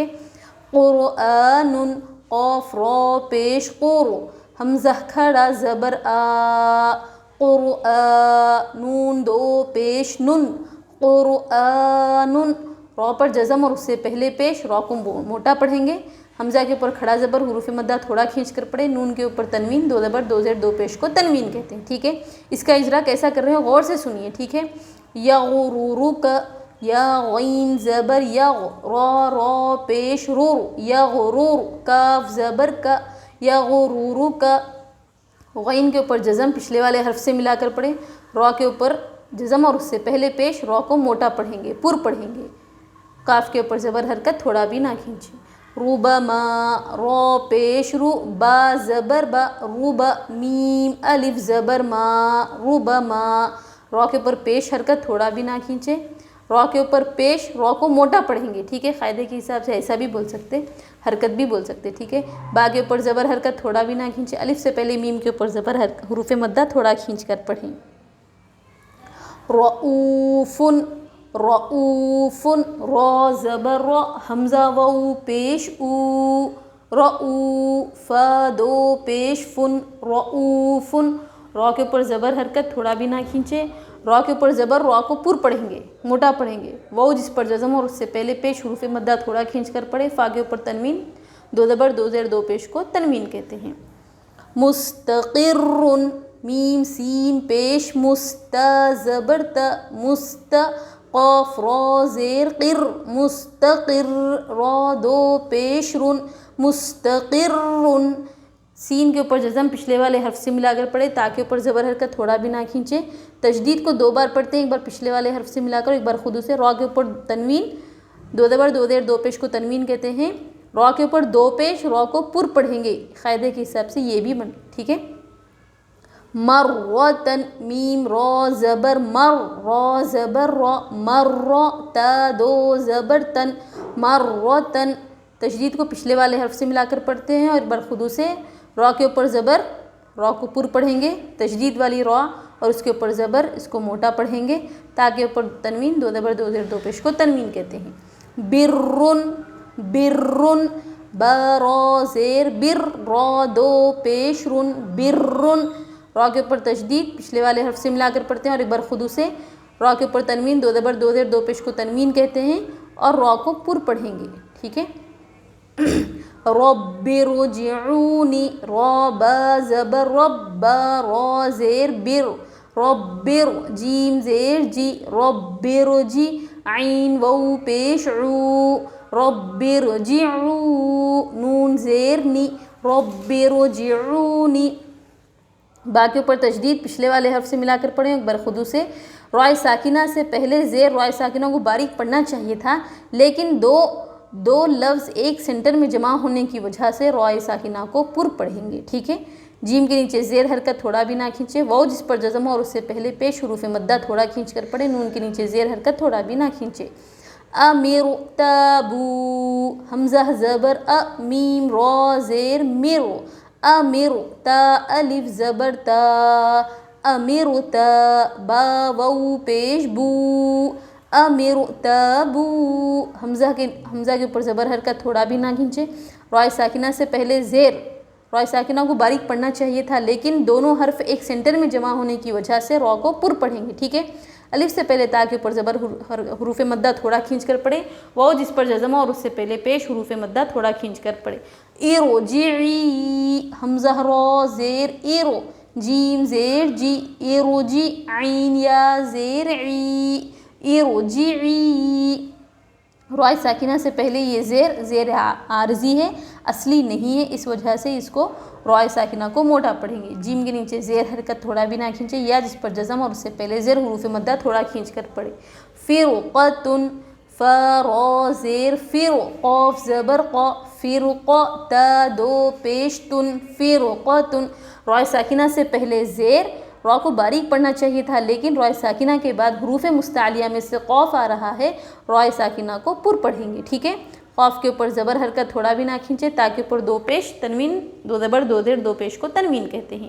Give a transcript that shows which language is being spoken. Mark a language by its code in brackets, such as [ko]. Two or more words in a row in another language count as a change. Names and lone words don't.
[ur] قرآن، قاف را پیش قر، حمزہ کھڑا زبر آ، قرآن، نون دو پیش نن، قرآن، را پر جزم اور اس سے پہلے پیش، را کو موٹا پڑھیں گے، حمزہ کے اوپر کھڑا زبر، حروف مدہ تھوڑا کھینچ کر پڑھیں، نون کے اوپر تنوین، دو زبر دو زیر دو پیش کو تنوین کہتے ہیں، ٹھیک ہے۔ اس کا اجرا کیسا کر رہے ہیں غور سے سنیے، ٹھیک ہے۔ یغررک، یا غین زبر یغ، را پیش رور، یغرر، کاف زبر کا، یغررک، غین کے اوپر جزم پچھلے والے حرف سے ملا کر پڑھیں، را کے اوپر جزم اور اس سے پہلے پیش، را کو موٹا پڑھیں گے، پر پڑھیں گے، کاف کے اوپر زبر حرکت تھوڑا بھی نہ کھینچیں۔ ربما، را پیش رو، با زبر با، ربا، میم الف زبر ما، ربما، را کے اوپر پیش حرکت تھوڑا بھی نہ کھینچے، را کے اوپر پیش، را کو موٹا پڑھیں گے، ٹھیک ہے، قاعدے کے حساب سے ایسا بھی بول سکتے۔ حرکت بھی بول سکتے، ٹھیک ہے۔ با کے اوپر زبر حرکت تھوڑا بھی نہ کھینچے، الف سے پہلے میم کے اوپر زبر حروف مدہ تھوڑا کھینچ کر پڑھیں۔ رؤوفن، رؤوفن، را زبر را، حمزہ واو پیش او، رؤو، فا دو پیش فن، رؤوفن، را کے اوپر زبر حرکت تھوڑا بھی نہ کھینچے، را کے اوپر زبر، را کو پر پڑھیں گے، موٹا پڑھیں گے، واو جس پر جزم اور اس سے پہلے پیش حروف مدہ تھوڑا کھینچ کر پڑھے، فا کے اوپر تنوین، دو زبر دو زیر دو پیش کو تنوین کہتے ہیں۔ مستقر، میم سین پیش مستا زبر تا، مست، قاف را زیر قر، مستقر، را دو پیش رن، مستقر، سین کے اوپر جزم پچھلے والے حرف سے ملا کر پڑھے، تا کے اوپر زبر حرکت تھوڑا بھی نہ کھینچے، تشدید کو دو بار پڑھتے ہیں، ایک بار پچھلے والے حرف سے ملا کر، ایک بار خود سے، را کے اوپر تنوین، دو زبر دو زیر دو پیش کو تنوین کہتے ہیں، را کے اوپر دو پیش، را کو پر پڑھیں گے، قاعدے کے حساب سے یہ بھی ٹھیک ہے۔ مرتن، میم را زبر مر، را زبر را، مر، تا دو زبر تن، مرتن، تشدید کو پچھلے والے حرف سے ملا کر پڑھتے ہیں اور ایک بار خود سے، را کے اوپر زبر، را کو پر پڑھیں گے، تشدید والی را اور اس کے اوپر زبر، اس کو موٹا پڑھیں گے، تا کے اوپر تنوین، دو زبر دو زیر دو پیش کو تنوین کہتے ہیں۔ برن، برن، با را زیر بر، را دو پیش رن، برن، را کے اوپر تشدید پچھلے والے حرف سے ملا کر پڑھتے ہیں اور ایک بار خود سے، را کے اوپر تنوین، دو زبر دو زیر دو پیش کو تنوین کہتے ہیں اور را کو پر پڑھیں گے، ٹھیک ہے۔ [ar] رب ارجعونی، [ur] را با زبر رب، با را زیر بر، ربر، جیم زیر جی، ربر جی، عین واو پیش عو، ربر جعو، نون زیر نی، ربر جعونی، با کے اوپر تشدید پچھلے والے حرف سے ملا کر پڑھیں، ایک بار خود سے، رائے ساکنہ سے پہلے زیر رائے ساکنہ کو باریک پڑھنا چاہیے تھا، لیکن دو لفظ ایک سینٹر میں جمع ہونے کی وجہ سے رائے ساکنہ کو پر پڑھیں گے، ٹھیک ہے۔ جیم کے نیچے زیر حرکت تھوڑا بھی نہ کھینچے، واو جس پر جزم ہو اور اس سے پہلے پیش حروف مدہ تھوڑا کھینچ کر پڑھے، نون کے نیچے زیر حرکت تھوڑا بھی نہ کھینچے۔ امر تابو، حمزہ زبر ا، میم را زیر مر، امر، تا الف زبر تا، امر تا، با واو پیش بو، امر تابو، حمزہ کے اوپر زبر حرکت تھوڑا بھی نہ کھینچے، رائے ساکنہ سے پہلے زیر رائے ساکنہ کو باریک پڑھنا چاہیے تھا، لیکن دونوں حرف ایک سینٹر میں جمع ہونے کی وجہ سے را کو پر پڑھیں گے، ٹھیک ہے۔ الف سے پہلے تا کے اوپر زبر حروف مدہ تھوڑا کھینچ کر پڑھے، واو جس پر جزم اور اس سے پہلے پیش حروف مدہ تھوڑا کھینچ کر پڑھے۔ ارجعی، حمزہ را زیر ار، جیم زیر جی، ارجی، عین یا زیر عی، ارجعی، رائے ساکنہ سے پہلے یہ زیر عارضی ہے، اصلی نہیں ہے، اس وجہ سے اس کو رائے ساکنہ کو موٹا پڑھیں گے۔ جیم کے نیچے زیر حرکت تھوڑا بھی نہ کھینچے، یا جس پر جزم اور اس سے پہلے زیر حروف مدہ تھوڑا کھینچ کر پڑھے۔ فرقتن، فا را زیر فر، قاف زبر قا، فرق، تا دو پیش تن، فرقتن، رائے ساکنہ سے پہلے زیر، را کو باریک پڑھنا چاہیے تھا، لیکن رائے ساکنہ کے بعد حروف مستعلیہ میں سے قاف آ رہا ہے، رائے ساکنہ کو پر پڑھیں گے، ٹھیک ہے۔ قاف کے اوپر زبر حرکت تھوڑا بھی نہ کھینچے، تا کے اوپر دو پیش تنوین، دو زبر دو زیر دو پیش کو تنوین کہتے ہیں۔